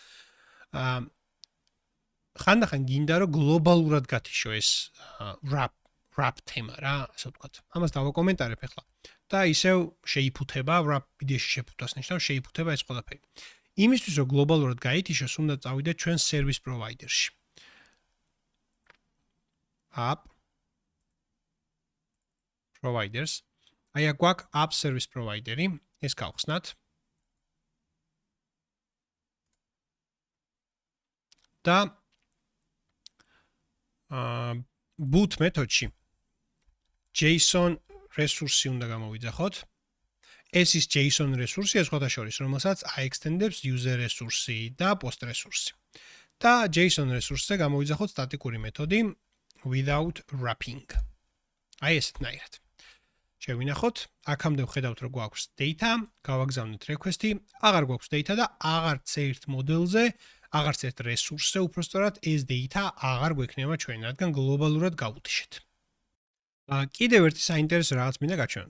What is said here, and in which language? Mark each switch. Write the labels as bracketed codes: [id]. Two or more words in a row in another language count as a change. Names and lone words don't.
[ka] ხანდახან გინდა რომ გლობალურად გათიშო ეს wrap თემა რა, ასე ვთქვათ. ამას დავაკომენტარებ ახლა. და ისევ შეიფუთება, wrap იდეაში შეფუთვას ნიშნავს, შეიფუთება ეს ყველაფერი. იმისთვის რომ გლობალურად გაითიშოს, უნდა წავიდეთ ჩვენ [en] service provider- [ka] ში. [en] App providers. [ka] აი აგვაქვს [en] app service provider- [ka] ი, ეს გავხსნათ. და boot მეთოდში JSON რესურსი უნდა გამოვიძახოთ. ეს ის JSON რესურსია სხვათა შორის, რომელსაც აექსტენდებს user რესურსი და post რესურსი. და JSON რესურსზე გამოვიძახოთ სტატიკური მეთოდი [en] without wrapping. [ka] აი ესეთნაირად. შევინახოთ, აქამდე ვხედავთ რომ გვაქვს data, გავაგზავნეთ request-ი, აღარ გვაქვს data და აღარც ერთ მოდელზე, აღარც ერთ რესურსზე უпростоრად ეს data აღარ გვექნება ჩვენ, რადგან გლობალურად გავუთიშეთ. კიდევ ერთი საინტერესო რაღაც მინდა გაჩვენოთ.